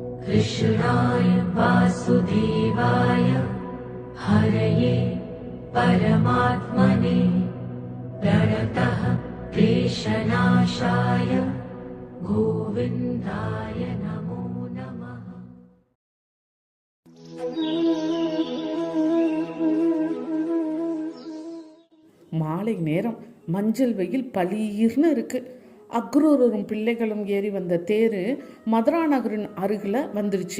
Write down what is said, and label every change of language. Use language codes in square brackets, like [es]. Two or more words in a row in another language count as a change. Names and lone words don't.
[sa] कृष्णाय वासुदेवाय हरये परमात्मने प्रणतः क्लेशनाशाय गोविन्दाय नमो नमः। [ta] மாலை நேரம் மஞ்சள் வெயில் பளீர்னு இருக்கு. அக்ரூரரும் பிள்ளைகளும் ஏறி வந்த தேரு மதுரா நகரின் அருகில் வந்துருச்சு.